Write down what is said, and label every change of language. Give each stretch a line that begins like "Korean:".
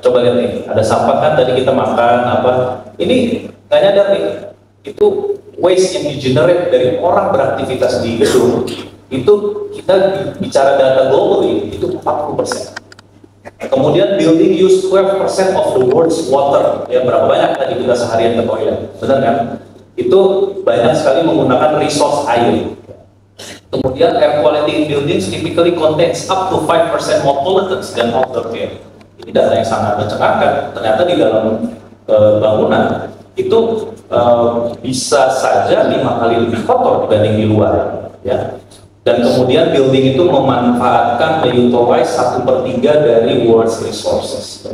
Indonesian: Coba lihat nih, ada sampah kan tadi kita makan apa, ini nggak nyadar nih, itu waste yang di-generate dari orang beraktivitas di gedung. Itu kita bicara data globally itu 40%. Kemudian
English: building use 12% of the world's water,
Indonesian: ya, berapa banyak tadi kita seharian ke toilet, benar kan? Itu banyak sekali menggunakan resource air. Kemudian
English: air quality in buildings typically contains up to 5% more pollutants than outdoor air.
Indonesian: Ini data yang sangat mencengangkan. Ternyata di dalam bangunan itu bisa saja 5 kali lebih kotor dibanding di luar, ya. Dan kemudian building itu memanfaatkan utilize 1/3 dari
English: world's resources.